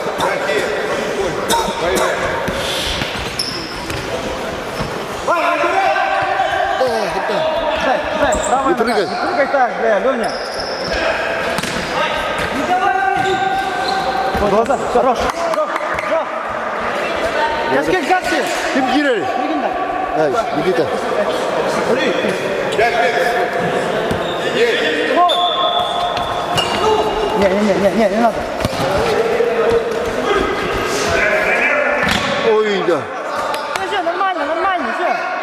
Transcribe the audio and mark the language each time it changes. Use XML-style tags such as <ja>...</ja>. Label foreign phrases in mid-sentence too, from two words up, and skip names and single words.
<ru>Дай, правая Не прыгай. нога. Не прыгай так, бля, Леня. Глаза, хорош. Каскет, каскет!</ru> <tr>Kim girer? Ay, Nikita.</tr> <ru>Не надо. Ой, да. Все, нормально, все.</ru>